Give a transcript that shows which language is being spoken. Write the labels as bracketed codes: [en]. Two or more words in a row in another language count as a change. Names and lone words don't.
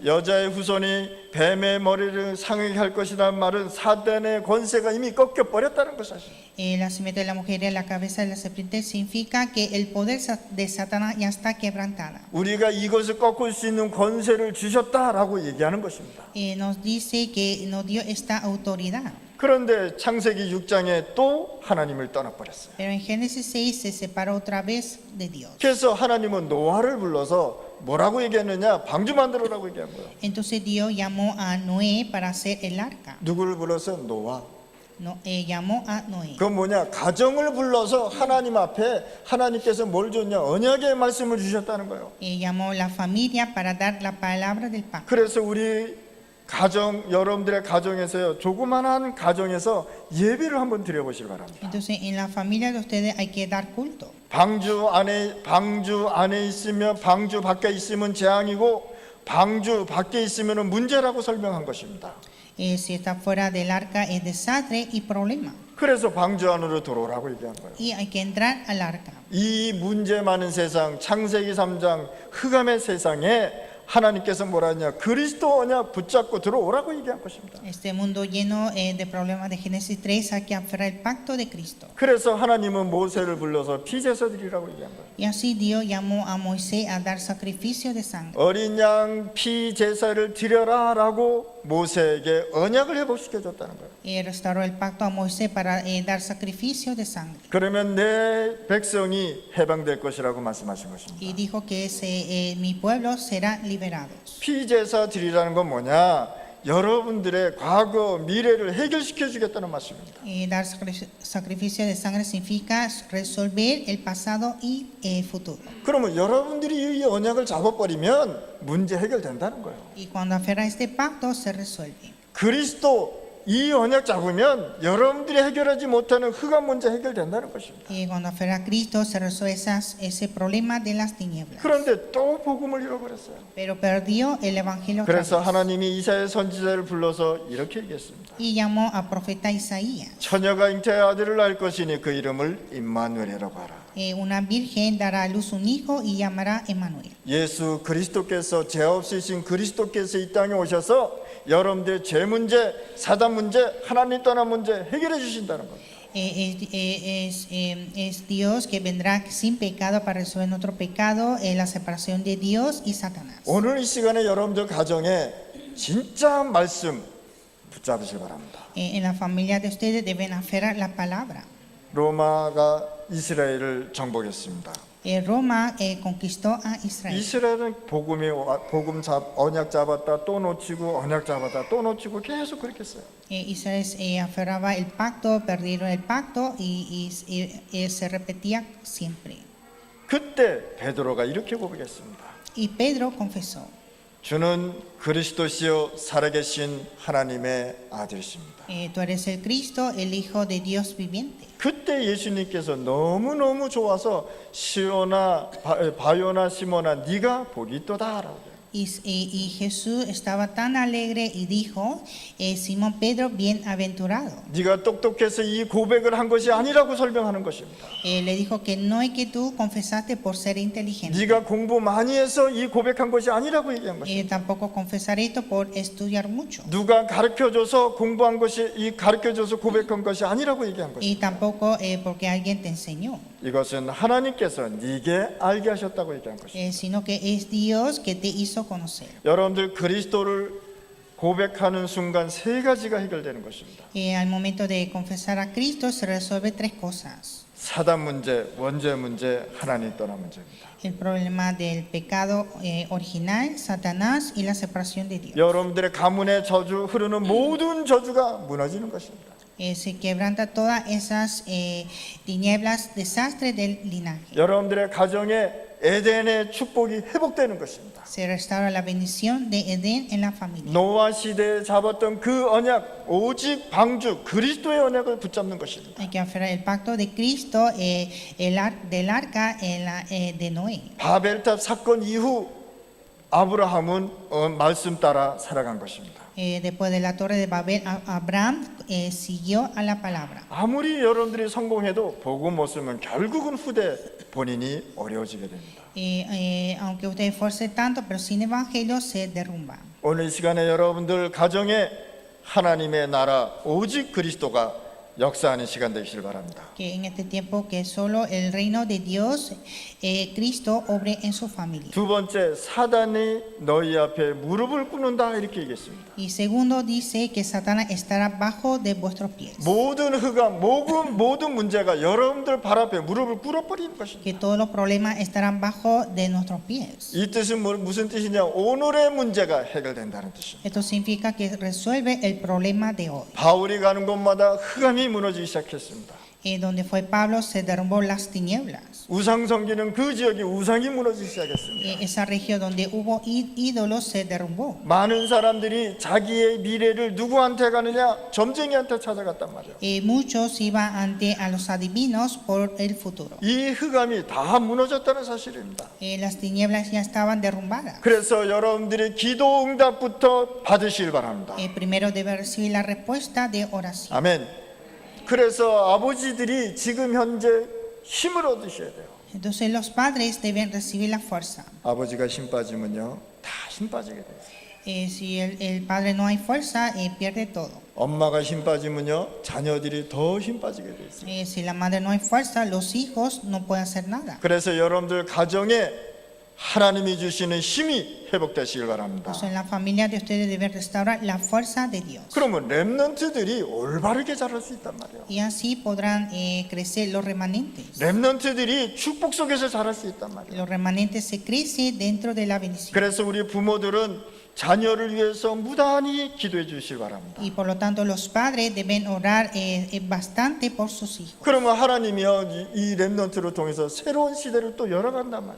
[ko] 여자의 후손이 뱀의 머리를 상하게 할 것이라는 말은 사단의 권세가 이미 꺾여 버렸다는 것이죠. [es] La simiente de la mujer en la cabeza de la serpiente significa que el poder de Satanás ya está quebrantada. [ko] 우리가 이것을 꺾을 수 있는 권세를 주셨다라고 얘기하는 것입니다. [es] Nos dice que nos dio esta autoridad. [ko] 그런데 창세기 6장에 또 하나님을 떠나버렸어요. [es] Pero en Génesis 6 se separó otra vez de Dios. [ko] 그래서 하나님은 노아를 불러서 뭐라고 얘기했느냐? 방주 만들어라고 얘기한 거예요. [es] Entonces Dios llamó a Noé para hacer el arca. [ko] 누구를 불러서? 노아. [es] Llamó a Noé. [ko] 그건 뭐냐? 가정을 불러서 하나님 앞에 하나님께서 뭘 줬냐? 언약의 말씀을 주셨다는 거예요. [es] Llamó la familia para dar la palabra del pacto. [ko] 그래서 우리 가정, 여러분들의 가정에서요, 조그만한 가정에서 예배를 한번 드려보시기 바랍니다. [es] Entonces en la familia de ustedes hay que dar culto. [ko] 방주 안에 있으면 방주 밖에 있으면 재앙이고 방주 밖에 있으면 문제라고 설명한 것입니다. [es] Si está fuera del arca es desastre y problema. [ko] 그래서 방주 안으로 들어오라고 얘기한 거예요. [es] Y hay que entrar al arca. [ko] 이 문제 많은 세상, 창세기 3장 흑암의 세상에 하나님께서 뭐라 하냐? 그리스도 언약 붙잡고 들어오라고 얘기한 것입니다. [es] Este mundo lleno de problemas de Génesis 3 hay que aferrar el pacto de Cristo. [ko] 그래서 하나님은 모세를 불러서 피제사 드리라고 얘기한 거예요. [es] Y así Dios llamó a Moisés a dar sacrificio de sangre. [ko] 어린 양 피제사를 드려라라고 모세에게 언약을 회복시켜 줬다는 거예요. [es] Restauró el pacto a Moisés para dar sacrificio de sangre. [ko] 그러면 내 백성이 해방될 것이라고 말씀하신 것입니다. [es] Y dijo que mi pueblo será liberado. [ko] 피제사 드리라는 건 뭐냐? 여러분들의 과거, 미래를 해결시켜 주겠다는 말씀입니다. [es] Dar sacrificio de sangre significa resolver el pasado y el futuro. [ko] 그러면 여러분들이 이 언약을 잡아버리면 문제 해결된다는 거예요. [es] Y cuando aferra este pacto se resuelve. [ko] 그리스도 이 언약 잡으면 여러분들이 해결하지 못하는 흑암 문제 해결된다는 것입니다. [es] Y cuando aferra a Cristo se resuelve ese problema de las tinieblas. [ko] 그런데 또 복음을 잃어버렸어요. [es] Pero perdió el evangelio otra [ko] 그래서 [es] vez. [ko] 하나님이 이사야 선지자를 불러서 이렇게 얘기했습니다. [es] Y llamó a profeta Isaías. [ko] 처녀가 잉태의 아들을 낳을 것이니 그 이름을 임마누엘이라고 하라. [es] Una virgen dará a luz un hijo y llamará Emmanuel. [ko] 예수 그리스도께서 죄 없으신 그리스도께서 이 땅에 오셔서 여러분들의 죄 문제, 사단 문제, 하나님 떠난 문제 해결해 주신다는 겁니다. [es] Es Dios que vendrá sin pecado para resolver nuestro pecado, la separación de Dios y Satanás. [ko] 오늘 이 시간에 여러분들 가정에 진짜 말씀 붙잡으시기 바랍니다. [es] En la familia de ustedes deben aferrar la palabra. [ko] 로마가 이스라엘을 정복했습니다. [es] Roma conquistó a Israel. [ko] 이스라엘은 언약 잡았다 또 놓치고 언약 잡았다 또 놓치고 계속 그렇게 했어요. [es] Israel aferraba el pacto, perdieron el pacto y se repetía siempre. [ko] 그때 베드로가 이렇게 고백했습니다. [es] Y Pedro confesó. [ko] 주는 그리스도시요 살아계신 하나님의 아들이십니다. [es] Tú eres el Cristo, el Hijo de Dios viviente. [ko] 그때 예수님께서 너무너무 좋아서 시오나 바요나 시모나 네가 복이 있도다라고. [es] Y Jesús estaba tan alegre y dijo, Simón Pedro, bienaventurado. [ko] 네가 똑똑해서 이 고백을 한 것이 아니라고 설명하는 것입니다. [es] Le dijo que no es que tú confesaste por ser inteligente. [ko] 네가 공부 많이 해서 이 고백한 것이 아니라고 얘기한 것입니다. [es] Tampoco confesar esto por estudiar mucho. [ko] 누가 가르쳐줘서 공부한 것이 이 가르쳐줘서 고백한 것이 아니라고 얘기한 것입니다. [es] Y tampoco porque alguien te enseñó, [ko] 이것은 하나님께서 네게 알게 하셨다고 얘기한 것입니다. [es] sino que es Dios que te hizo conocer. [ko] 여러분들 그리스도를 고백하는 순간 세 가지가 해결되는 것입니다. [es] Al momento de confesar a Cristo se resuelve tres cosas. [ko] 사단 문제, 원죄 문제, 하나님 떠난 문제입니다. [es] El problema del pecado original, Satanás y la separación de Dios. [ko] 여러분들의 가문의 저주, 흐르는 모든 저주가 무너지는 것입니다. [es] Se quebranta todas esas tinieblas, desastres del linaje. [ko] 여러분들의 가정에 에덴의 축복이 회복되는 것입니다. [es] Se restaura la bendición de Edén en la familia. [ko] 노아 시대에 잡았던 그 언약, 오직 방주 그리스도의 언약을 붙잡는 것입니다. [es] Hay que aferrar el pacto de Cristo, del arca de Noé. [ko] 바벨탑 사건 이후 아브라함은 말씀 따라 살아간 것입니다. [es] Después de la torre de Babel, Abraham siguió a la palabra. [ko] 아무리 여러분들이 성공해도 복음 못 쓰면 결국은 후대 본인이 어려워지게 됩니다. [es] Aunque usted esfuerce tanto, pero sin evangelio se derrumba. [ko] 오늘 이 시간에 여러분들 가정에 하나님의 나라 오직 그리스도가 역사하는 시간 되시길 바랍니다. [es] Que en este tiempo que solo el reino de Dios, Cristo obre en su familia. [ko] 두 번째, 사단이 너희 앞에 무릎을 꿇는다 이렇게 얘기했습니다. [es] Y segundo dice que Satanás estará bajo de vuestros pies. [ko] 모든 흑암, 모든 문제가 여러분들 발 앞에 무릎을 꿇어버리는 것입니다. [es] Que todos los problemas estarán bajo de nuestros pies. [ko] 이 뜻은 무슨 뜻이냐? 오늘의 문제가 해결된다는 뜻입니다. [es] Esto significa que resuelve el problema de hoy. [ko] 바울이 가는 곳마다 흑암이 무너지기 시작했습니다. [es] Donde fue Pablo se derrumbó las tinieblas. [ko] 우상 섬기는 그 지역에 우상이 무너지기 시작했습니다. [es] Esa región donde hubo ídolos se derrumbó. [ko] 많은 사람들이 자기의 미래를 누구한테 가느냐? 점쟁이한테 찾아갔단 말이에요. [es] Muchos iban ante a los adivinos por el futuro. [ko] 이 흑암이 다 무너졌다는 사실입니다. [es] Las tinieblas ya estaban derrumbadas. [ko] 그래서 여러분들이 기도 응답부터 받으시길 바랍니다. [es] Primero debe recibir la respuesta de oración. [ko] 아멘. 그래서 아버지들이 지금 현재 힘을 얻으셔야 돼요. [es] Entonces los padres deben recibir la fuerza. [ko] 아버지가 힘 빠지면요, 다 힘 빠지게 돼요. [es] Si el padre no hay fuerza, pierde todo. [ko] 엄마가 힘 빠지면요, 자녀들이 더 힘 빠지게 돼 있어요. [es] Si la madre no hay fuerza, los hijos no pueden hacer nada. [ko] 그래서 여러분들 가정에 하나님이 주시는 힘이 회복되시길 바랍니다. [es] Entonces en la familia de ustedes deben restaurar la fuerza de Dios. [ko] 그러면 렘넌트들이 올바르게 자랄 수 있단 말이에요. [es] Y así podrán crecer los remanentes. [ko] 렘넌트들이 축복 속에서 자랄 수 있단 말이에요. [es] Los remanentes se crecen dentro de la bendición. [ko] 그래서 우리 부모들은 자녀를 위해서 무단히 기도해 주시기 바랍니다. [es] Y por lo tanto los padres deben orar bastante por sus hijos. [ko] 그러면 하나님이요, 이 렘넌트를 통해서 새로운 시대를 또 열어간단 말이에요.